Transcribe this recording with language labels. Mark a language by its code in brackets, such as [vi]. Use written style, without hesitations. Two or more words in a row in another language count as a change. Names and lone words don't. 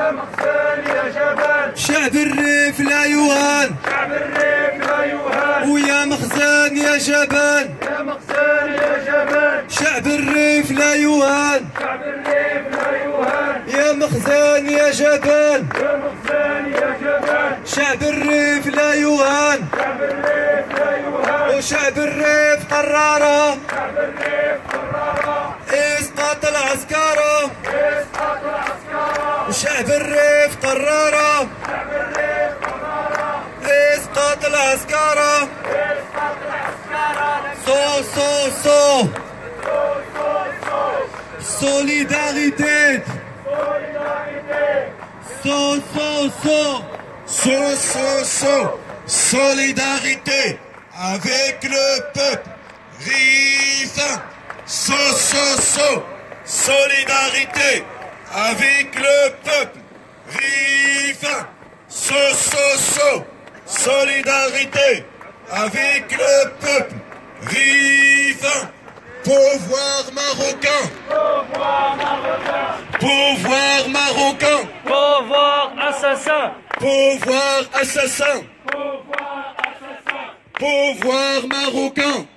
[ar] شعب الريف لا يهان ويا مخزن يا جبان شعب الريف لا يهان يا مخزن يا جبان شعب الريف لا يهان وشعب الريف قراره اسقاط العسكرة وشعب الريف قراره اسقاط العسكرة [fr] so so so solidarité so so so So, so, so, solidarité avec le peuple. Rifin. So, so, so, solidarité avec le peuple. Rifin. So, so, so, solidarité avec le peuple. Rifin. Pouvoir marocain. Pouvoir marocain. Pouvoir assassin. Pouvoir assassin. Pouvoir marocain.